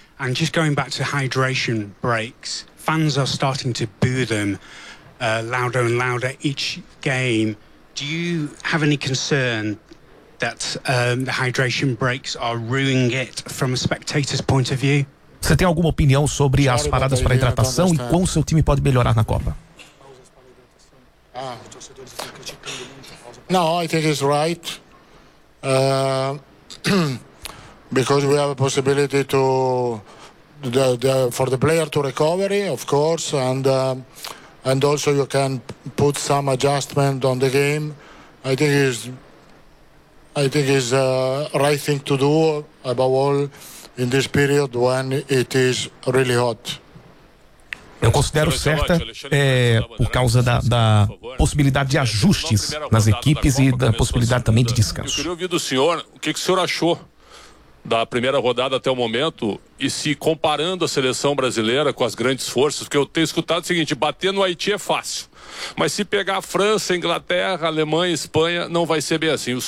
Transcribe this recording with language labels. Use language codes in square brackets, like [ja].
[en] And just going back to hydration breaks, fans are starting to boo them louder and louder each game. Do you have any concern that the hydration breaks are ruining it from a spectator's point of view? [pt] Você tem alguma opinião sobre as paradas para hidratação e como seu time pode melhorar na Copa? [en] No, I think it's right. Because we have a possibility to for the player to recover, of course, and also you can put some adjustment on the game. I think it's the right thing to do, above all in this period when it is really hot. [pt] Eu considero certa por causa da possibilidade de ajustes nas equipes e da possibilidade também de descanso. Eu queria ouvir do senhor o que o senhor achou da primeira rodada até o momento e se comparando a seleção brasileira com as grandes forças, porque eu tenho escutado o seguinte: bater no Haiti é fácil, mas se pegar a França, Inglaterra, Alemanha, Espanha, não vai ser bem assim.